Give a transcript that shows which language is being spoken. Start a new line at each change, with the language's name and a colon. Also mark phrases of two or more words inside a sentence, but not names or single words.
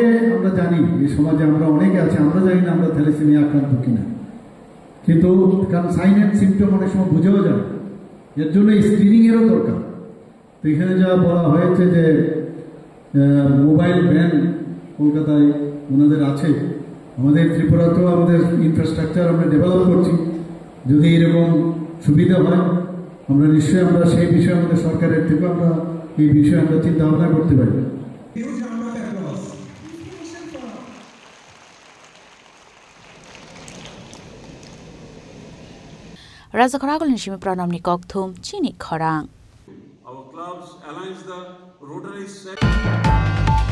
Bangla: আমরা জানি এই সমাজে আমরা অনেকে আছে আমরা জানি না আমরা থ্যালাসেমিয়া আক্রান্ত কিনা কিন্তু কারণ
English: sign and symptom
Bangla: অনেক সময় বুঝেও যায় এর জন্য স্ক্রিনিংয়েরও দরকার তো এখানে যা বলা হয়েছে যে
English: mobile van
Bangla: কলকাতায় ওনাদের আছে, আমাদের ত্রিপুরাতেও আমাদের ইনফ্রাস্ট্রাকচার আমরা ডেভেলপ করছি। যদি এরকম সুবিধা হয় আমরা নিশ্চয়ই আমরা সেই বিষয়ে আমাদের সরকারের থেকে আমরা এই বিষয়ে আমরা চিন্তা ভাবনা করতে পারি।
Kok Borok: Razakaragol nishimi pranamni kokthum chini khorang.
English: Our clubs aligns the Rotary